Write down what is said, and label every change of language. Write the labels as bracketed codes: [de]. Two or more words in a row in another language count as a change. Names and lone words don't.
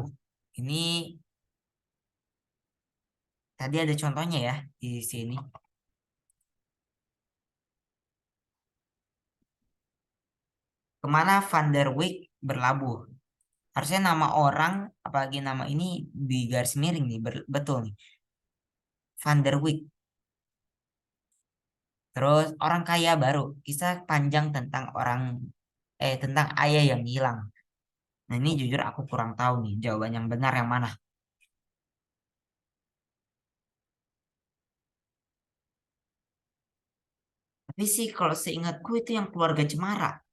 [id] Ini tadi ada contohnya ya di sini. Kemana Van der Wijk berlabuh. Harusnya nama orang, apalagi nama ini di garis miring nih, betul nih. Van der Wijk. Terus orang kaya baru, kisah panjang tentang tentang ayah yang hilang. Nah, ini jujur aku kurang tahu nih jawaban yang benar yang mana. Tapi sih kalau seingatku itu yang keluarga Cemara.